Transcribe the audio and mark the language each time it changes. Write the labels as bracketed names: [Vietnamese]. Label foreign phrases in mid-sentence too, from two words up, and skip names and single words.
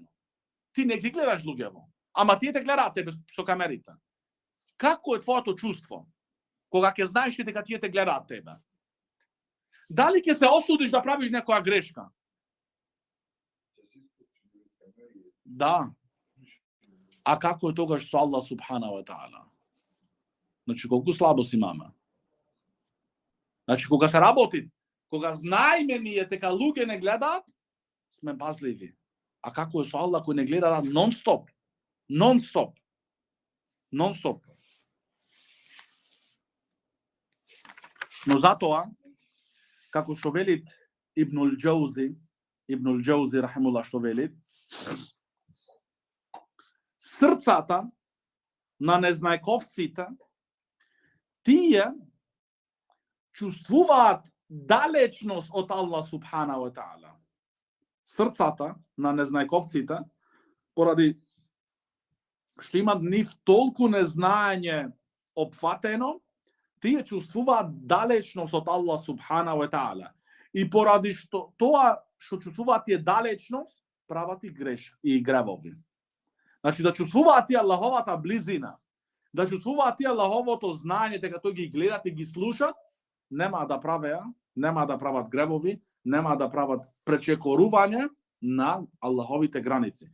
[Macedonian] Ти не ги гледаш луѓево, ама тие те гледаат тебе со камерите. Како е твоето чувство кога ќе знаеш дека тие те гледаат тебе? Дали ќе се осудиш да правиш некоја грешка? Да. А како е тогаш со Аллах [Arabic] سبحانه وتعالى? [Macedonian] Значи колку слабост имаме? Значи кога се работи, кога знаеме ние дека луѓе не гледаат, сме пазливи. А како е со Аллах кој не гледа нон-стоп? Нон-стоп. Нон-стоп. Но затоа, како што велит Ибнул Џаузи рахимуллах што велит, срцата на незнајковците, тие чувствуваат далечност од Аллах [Arabic] سبحانه وتعالى. [Macedonian] Срцата на незнајковците, поради што имат нив толку незнаење опфатено, тие чувствуваат далечност од Аллах [Arabic] سبحانه وتعالى. [Macedonian] И поради што тоа што чувствуваат тие далечност, прават и грешки и гревови. Значи да чувствуваат тие Аллаховата близина, да чувствуваат тие Аллаховото знаење дека тој ги гледат и ги слушат, нема да прават гревови, нема да прават пречекорување на Аллаховите граници.